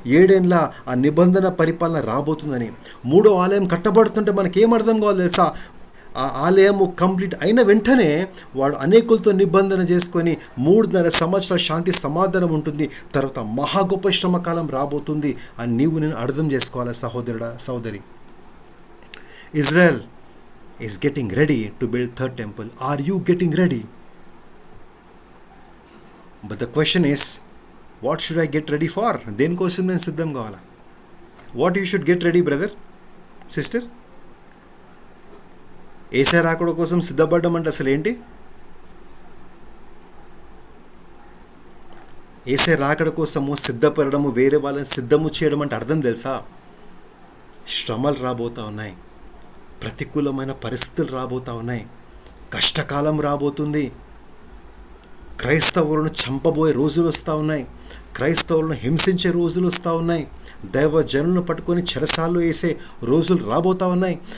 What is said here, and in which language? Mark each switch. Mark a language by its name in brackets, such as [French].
[Telugu] 7 ఏళ్ల ఆ నిబంధన పరిపాలన రాబోతుందని. మూడో ఆలయం కట్టబడుతుంటే మనకి ఏం అర్థం కావాలి తెలుసా? ఆ ఆలయము కంప్లీట్ అయిన వెంటనే వాడు అనేకులతో నిబంధన చేసుకొని 3.5 సంవత్సరాల శాంతి సమాధానం ఉంటుంది. తర్వాత మహా గొప్ప శ్రమకాలం రాబోతుంది అని నీవు నేను అర్థం చేసుకోవాలి సహోదరుడా, సహోదరి. [English] Israel is getting ready to build third temple. Are you getting ready? But the question is, what should I get ready for? [Telugu] దేనికోసం నేను సిద్ధం కావాలా? [English] What you should get ready, brother, sister? [Telugu] యేసయ్య రాకడ కోసం సిద్ధపడ్డం అంటే అసలు ఏంటి? యేసయ్య రాకడ కోసము సిద్ధపడము, వేరే వాళ్ళని సిద్ధము చేయడం అంటే అర్థం తెలుసా? శ్రమలు రాబోతూ ఉన్నాయి, ప్రతికూలమైన పరిస్థితులు రాబోతూ ఉన్నాయి, కష్టకాలం రాబోతుంది, క్రైస్తవులను చంపబోయే రోజులు వస్తూ ఉన్నాయి, క్రైస్తవులను హింసించే రోజులు వస్తూ ఉన్నాయి, దైవ జనులను పట్టుకొని చెరసాల్లో వేసే రోజులు రాబోతూ ఉన్నాయి.